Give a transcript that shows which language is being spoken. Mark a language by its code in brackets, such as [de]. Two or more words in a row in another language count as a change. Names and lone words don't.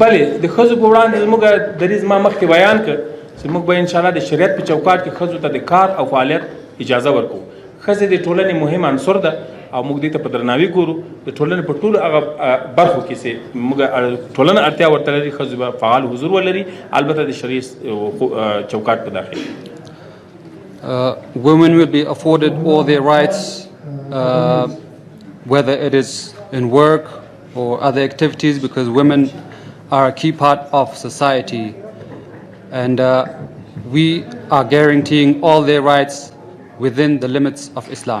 [ps] بلې د ښځو په وړاندې زموږ دریځ ما مخکې بیان کړ چې موږ به انشاءالله د شریعت په چوکاټ کې ښځو ته د کار او فعالیت اجازه ورکوو. ښځې د ټولنې مهم عنصر ده او موږ دې ته په درناوي ګورو. د ټولنې په ټولو هغه برخو کې چې موږ ټولنه اړتیا ورته لري ښځو به فعال حضور ولري، البته د شریعت چوکاټ په داخل. [en] Women will be afforded all their rights, whether it is in work or other activities, because women are a key part of society, and we are guaranteeing all their rights within the limits of Islam.